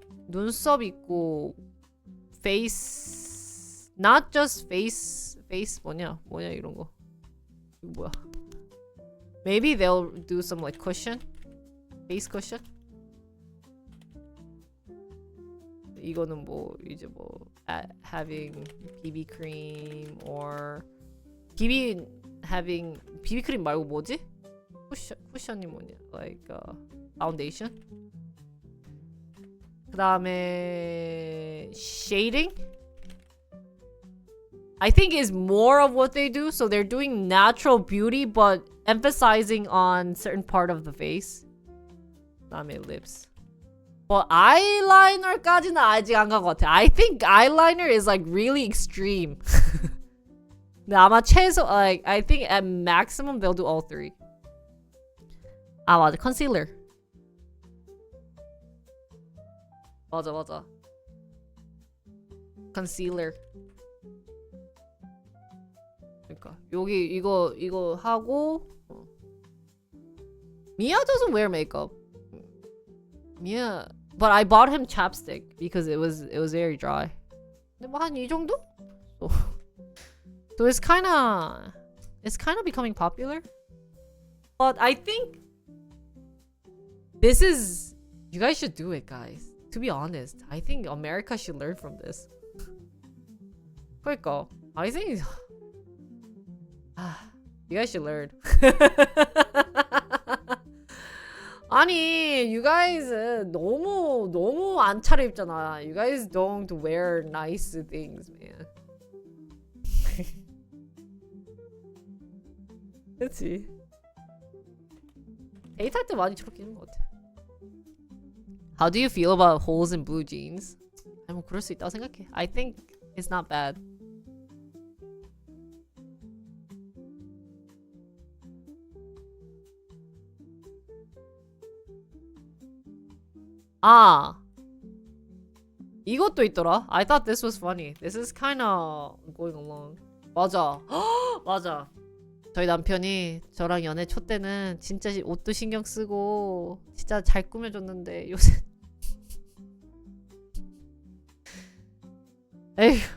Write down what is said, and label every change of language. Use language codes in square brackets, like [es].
[ko] 눈썹 있고 [en] face, not just face [ko] 뭐냐 이런 거. 이거 뭐야? [en] Maybe they'll do some like cushion, face cushion. [ko] 이거는 뭐 이제 뭐 [en] having BB cream or having BB cream [ko] 말고 뭐지? 쿠션이 뭐냐? [en] Like foundation. [ko] 그다음에 shading. [en] I think is more of what they do. So they're doing natural beauty, but emphasizing on certain part of the face. [ko] 그다음에 lips. [en] But [ko] eyeliner까지는 아직 안 간 것 같아. [en] I think eyeliner is like really extreme. [ko] 근데 아마 최소 [en] like I think at maximum they'll do all three. [ko] 아 맞아, concealer. 맞아. [en] concealer. [ko] 그러니까 여기 이거 하고 [en] Mia doesn't wear makeup. Mia, but I bought him chapstick because it was very dry. [ko] 근데 뭐 한 이 정도? [en] So it's kind of becoming popular. But I think this is, you guys should do it, guys. To be honest, I think America should learn from this. [ko] 그러니까 [en] I think you guys should learn. [ko] 아니, [en] you guys [ko] 너무 안 차려입잖아. [en] You guys don't wear nice things, man. [ko] 그치? 데이트할 때 많이 저렇게 입는 것 같아. [en] How do you feel about holes in blue jeans? [ko] 아니 뭐 그럴 수 있다고 생각해. [en] I think it's not bad. [ko] 아, 이것도 있더라. [en] I thought this was funny. This is kind of going along. [ko] 맞아. 맞아. 저희 남편이 저랑 연애 초 때는 진짜 옷도 신경 쓰고 진짜 잘 꾸며줬는데 요새 에휴.